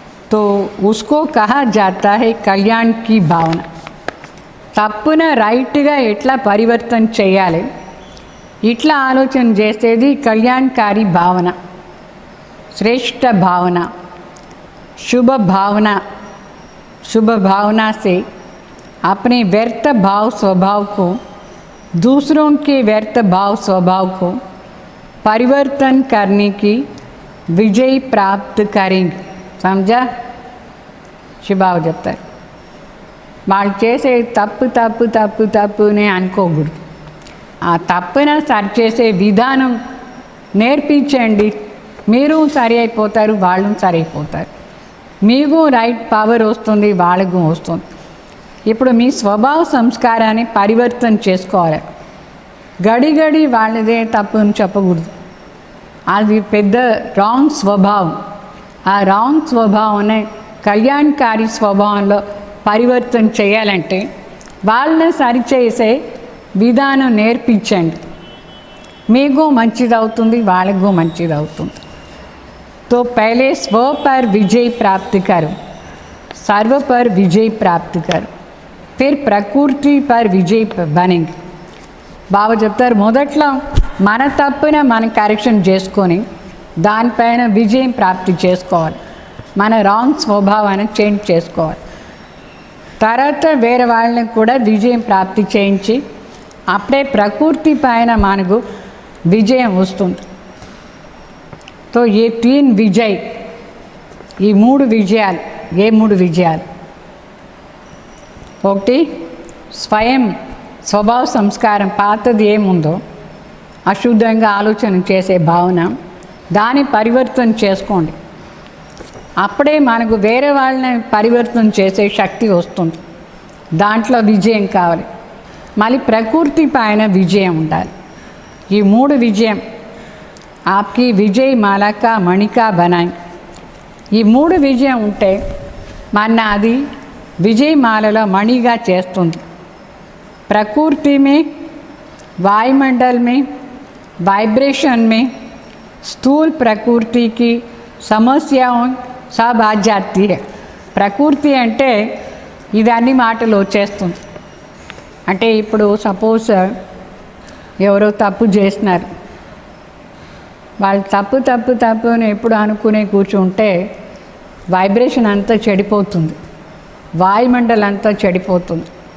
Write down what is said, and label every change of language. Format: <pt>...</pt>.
<hi>तो उसको कहा जाता है कल्याण की भावना.</hi> <te>తప్పున రైట్గా ఎట్లా పరివర్తన చేయాలి, ఇట్లా ఆలోచన చేసేది కళ్యాణకారి భావన,</te> <hi>श्रेष्ठ भावना, शुभ भावना. शुभ भावना से अपने व्यर्थ भाव स्वभाव को, दूसरों के व्यर्थ भाव स्वभाव को परिवर्तन करने की विजय प्राप्त करेंगे. समझा?</hi> <te>శిబాబు చెప్తారు, వాళ్ళు చేసే తప్పునే అనుకోకూడదు. ఆ తప్పున సరి చేసే విధానం నేర్పించండి, మీరు సరి అయిపోతారు, వాళ్ళు సరి అయిపోతారు, మీకు రైట్ పవర్ వస్తుంది, వాళ్ళకు వస్తుంది. ఇప్పుడు మీ స్వభావ సంస్కారాన్ని పరివర్తన చేసుకోవాలి. గడి వాళ్ళదే తప్పుని చెప్పకూడదు, అది పెద్ద రాంగ్ స్వభావం. ఆ రాంగ్ స్వభావాన్ని కళ్యాణకారి స్వభావంలో పరివర్తన చేయాలంటే వాళ్ళని సరిచేసే విధానం నేర్పించండి, మీకు మంచిదవుతుంది, వాళ్ళకు మంచిదవుతుంది.</te> <hi>तो पहले स्व पर विजय प्राप्त करो, सर्व पर विजय प्राप्त करो, फिर प्रकृति पर विजय बनेंगे.</hi> <te>బాబా చెప్తారు, మొదట్లో మన తప్పున మనం కరెక్షన్ చేసుకొని దానిపైన విజయం ప్రాప్తి చేసుకోవాలి, మన రాంగ్ స్వభావాన్ని చేంజ్ చేసుకోవాలి. తర్వాత వేరే వాళ్ళని కూడా విజయం ప్రాప్తి చేయించి అప్పుడే ప్రకృతి పైన మనకు విజయం వస్తుంది.</te> <hi>तो ये 3 विजय,</hi> <te>ఈ 3 విజయాలు. ఏ 3 విజయాలు? ఒకటి స్వయం స్వభావ సంస్కారం, పాతది ఏముందో అశుద్ధంగా ఆలోచన చేసే భావన, దాన్ని పరివర్తన చేసుకోండి. అప్పుడే మనకు వేరే వాళ్ళని పరివర్తన చేసే శక్తి వస్తుంది, దాంట్లో విజయం కావాలి. మళ్ళీ ప్రకృతి పైన విజయం ఉండాలి. ఈ 3 విజయం</te> <hi>आपकी విజయ్ మాలా కా మణికా బనాయి.</hi> <te>ఈ 3 విజయం ఉంటే మన అది విజయ్ మాలలో మణిగా చేస్తుంది.</te> <hi>प्रकृति में, वायुमंडल में, वाइब्रेशन में, स्थूल प्रकृति की समस्याओं सब आ जाती है.</hi> <te>ప్రకృతి అంటే ఇది అన్ని మాటలు వచ్చేస్తుంది. అంటే ఇప్పుడు సపోజ్ ఎవరో తప్పు చేసినారు, వాళ్ళు తప్పు అని ఎప్పుడు అనుకునే కూర్చుంటే వైబ్రేషన్ అంతా చెడిపోతుంది, వాయుమండలం అంతా చెడిపోతుంది.</te>